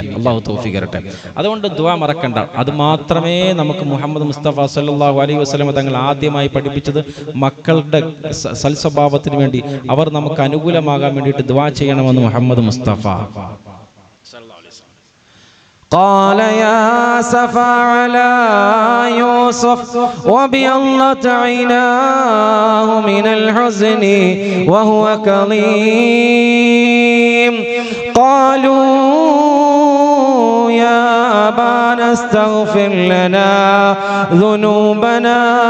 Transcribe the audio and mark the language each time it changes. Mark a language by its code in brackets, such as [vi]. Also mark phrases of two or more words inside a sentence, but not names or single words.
[ml] അല്ലാഹു തൗഫീഖ് തരട്ടെ. അതുകൊണ്ട് ദുആ മറക്കണ്ട. അത് മാത്രമേ നമുക്ക് മുഹമ്മദ് മുസ്തഫ [ar] صلى الله عليه وسلم [ml] തങ്ങൾ ആദ്യമായി പഠിപ്പിച്ചത്. മക്കളുടെ സൽസ്വഭാവത്തിന് വേണ്ടി, അവർ നമുക്ക് അനുകൂലമാകാൻ വേണ്ടിയിട്ട് ദുആ ചെയ്യണം എന്ന് മുഹമ്മദ് മുസ്തഫ [ar] صلى الله عليه وسلم. قال يا سفا على يوسف وبيضت عيناه من الحزن وهو كظيم قالوا يا أبانا استغفر لنا ذنوبنا